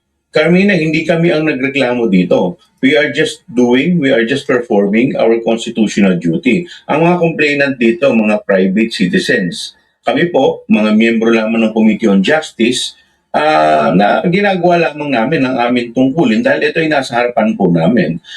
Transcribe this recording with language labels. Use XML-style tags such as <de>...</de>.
<tl>Carmina, hindi kami ang nagreklamo dito.</tl> <en>We are just performing our constitutional duty.</en> <tl>Ang mga complainant dito, mga private citizens. Kami po, mga miyembro lamang ng Committee on Justice, na ginagawa lamang namin ang aming tungkulin dahil ito ay nasa harapan po namin.</tl>